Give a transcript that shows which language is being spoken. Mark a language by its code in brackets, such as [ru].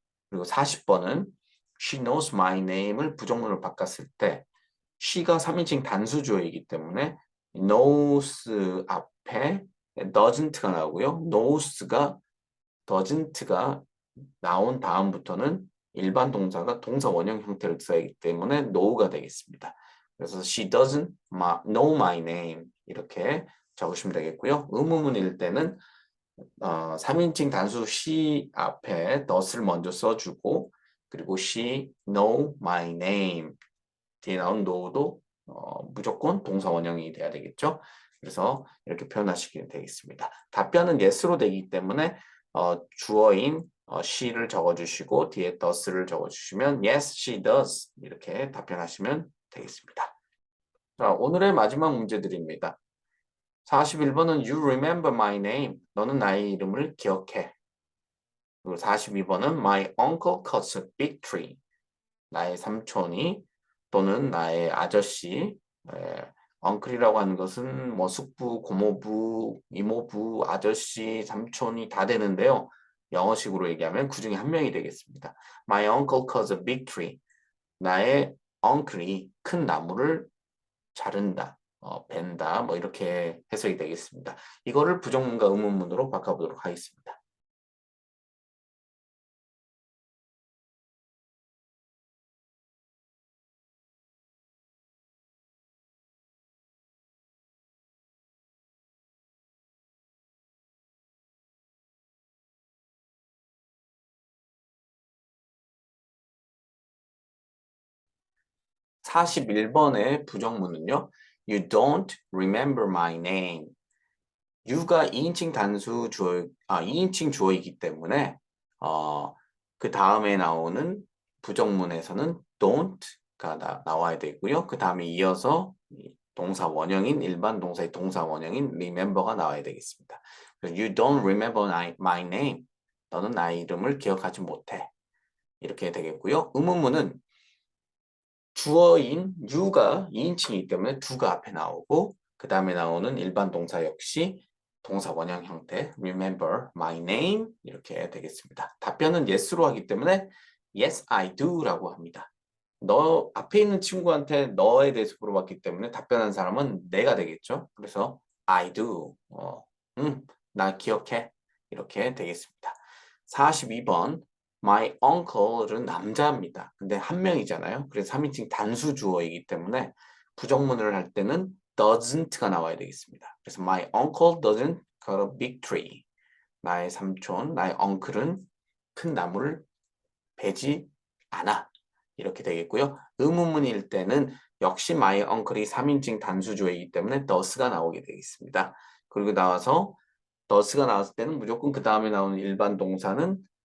[ko] 그리고 40번은 [en] she knows my name [ko] 을 부정문으로 바꿨을 때 she가 3인칭 단수주어이기 때문에 knows 앞에 doesn't가 나오고요. doesn't 나온 다음부터는 일반 동사가 동사 원형 형태를 써야하기 때문에 know가 되겠습니다. 그래서 [en] she doesn't know my name [ko] 이렇게 적으시면 되겠고요. 의문문일 때는 3인칭 단수 she 앞에 does를 먼저 써주고 그리고 [en] she know my name [ko] 뒤에 나온 know도 무조건 동사 원형이 돼야 되겠죠. 그래서 이렇게 표현하시면 되겠습니다. 답변은 yes로 되기 때문에 주어인 she를 적어주시고 뒤에 does를 적어주시면 [en] yes, she does [ko] 이렇게 답변하시면 되겠습니다. 자, 오늘의 마지막 문제들입니다. 41번은 [en] You remember my name. [ko] 너는 나의 이름을 기억해. 그리고 42번은 [en] My uncle cuts a big tree. [ko] 나의 삼촌이 또는 나의 아저씨, 엉클이라고 하는 것은 뭐 숙부, 고모부, 이모부, 아저씨, 삼촌이 다 되는데요. 영어식으로 얘기하면 그 중에 한 명이 되겠습니다. [en] My uncle cuts a big tree. [ko] 나의 uncle이 큰 나무를 자른다, 벤다, 뭐 이렇게 해석이 되겠습니다. 이거를 부정문과 의문문으로 바꿔보도록 하겠습니다. 41번의 부정문은요. [en] You don't remember my name. [ko] you가 2인칭 단수 주어, 2인칭 주어이기 때문에 그 다음에 나오는 부정문에서는 don't가 나와야 되고요. 그 다음에 이어서 동사 원형인 일반 동사의 동사 원형인 remember가 나와야 되겠습니다. [en] You don't remember my name. [ko] 너는 나의 이름을 기억하지 못해. 이렇게 되겠고요. 의문문은 주어인 you가 2인칭이기 때문에 do가 앞에 나오고 그 다음에 나오는 일반 동사 역시 동사 원형 형태 remember my name 이렇게 되겠습니다. 답변은 yes로 하기 때문에 [en] yes I do [ko] 라고 합니다. 너 앞에 있는 친구한테 너에 대해서 물어봤기 때문에 답변한 사람은 내가 되겠죠. 그래서 I do 나 기억해 이렇게 되겠습니다. 42번 My uncle은 남자입니다. 근데 한 명이잖아요. 그래서 3인칭 단수 주어이기 때문에 부정문을 할 때는 doesn't가 나와야 되겠습니다. 그래서 [en] my uncle doesn't cut a big tree. [ko] 나의 삼촌, 나의 uncle은 큰 나무를 베지 않아. 이렇게 되겠고요. 의문문일 때는 역시 my uncle이 3인칭 단수 주어이기 때문에 does가 나오게 되겠습니다. 그리고 나와서 does가 나왔을 때는 무조건 그 다음에 나오는 일반 동사는